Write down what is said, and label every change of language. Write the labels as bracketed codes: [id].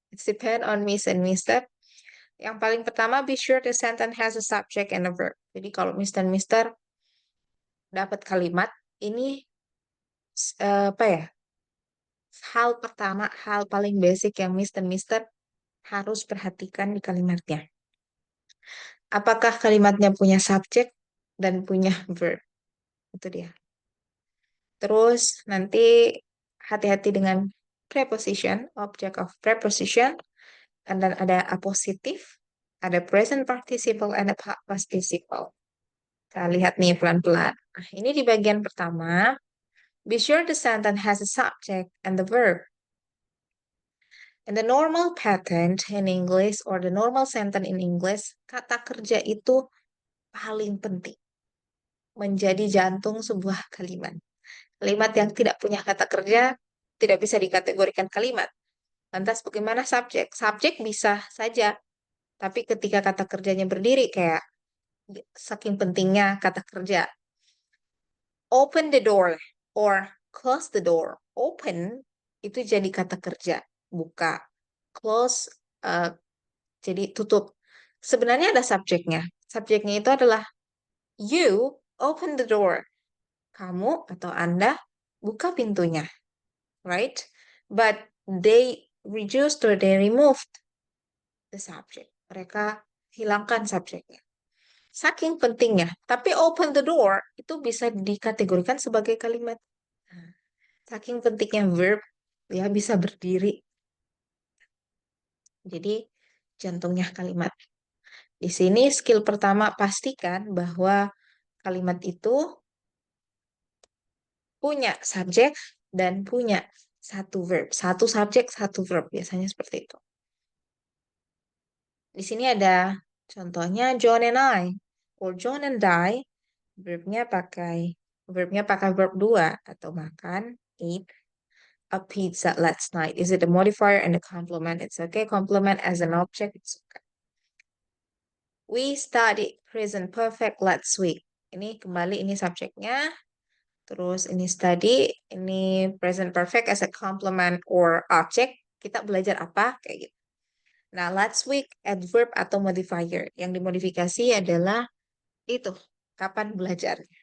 [en] It depend on Miss and Mister. [id] Yang paling pertama, [en] be sure the sentence has a subject and a verb. [id] Jadi kalau Miss dan Mister dapat kalimat, ini apa ya? Hal pertama, hal paling basic yang Miss dan Mister harus perhatikan di kalimatnya. Apakah kalimatnya punya subjek dan punya verb? Itu dia. Terus nanti hati-hati dengan preposition, object of preposition, dan ada appositif, ada present participle, and ada past participle. Kita lihat nih pelan-pelan. Nah, ini di bagian pertama. [en] Be sure the sentence has a subject and the verb. In the normal pattern in English or the normal sentence in English, [id] kata kerja itu paling penting. Menjadi jantung sebuah kalimat. Kalimat yang tidak punya kata kerja tidak bisa dikategorikan kalimat. Lantas bagaimana subjek? Subjek bisa saja, tapi ketika kata kerjanya berdiri kayak saking pentingnya kata kerja. [en] Open the door or close the door. Open [id] itu jadi kata kerja, buka. Close jadi tutup. Sebenarnya ada subjeknya. Subjeknya itu adalah [en] you open the door. [id] Kamu atau Anda buka pintunya, right? [en] But they reduced or they removed the subject. [id] Mereka hilangkan subjeknya. Saking pentingnya. Tapi [en] open the door [id] itu bisa dikategorikan sebagai kalimat. Nah, saking pentingnya verb, ya bisa berdiri. Jadi jantungnya kalimat. Di sini skill pertama pastikan bahwa kalimat itu punya subjek dan punya satu verb. Satu subjek, satu verb. Biasanya seperti itu. Di sini ada contohnya [en] John and I. Or John and I, [id] verbnya pakai verb 2 atau makan, [en] eat a pizza last night. Is it a modifier and a complement? It's okay. Complement as an object, it's okay. We studied present perfect last week. [id] Ini kembali ini subjeknya. [en] Terus ini study, ini present perfect as a complement or object. [id] Kita belajar apa? Kayak gitu. Nah, [en] last week [id] adverb atau modifier. Yang dimodifikasi adalah itu. Kapan belajar?